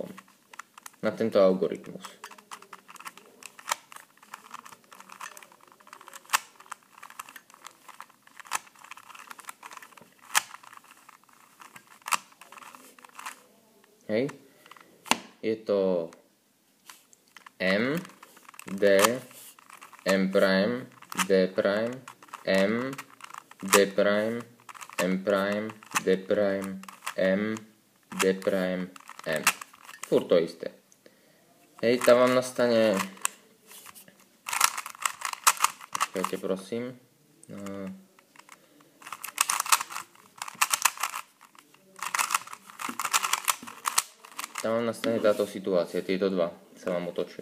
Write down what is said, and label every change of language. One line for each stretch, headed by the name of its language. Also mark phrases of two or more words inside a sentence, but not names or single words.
Slovak: Na tento algoritmus. Hej. Je to M, D, M prime, D prime, M, D prime, M prime, D prime, M, D prime, M. Furt to isté. Hej, tam vám nastane... Počkajte, prosím. Tam vám nastane táto situácia, tieto dva sa vám otočia.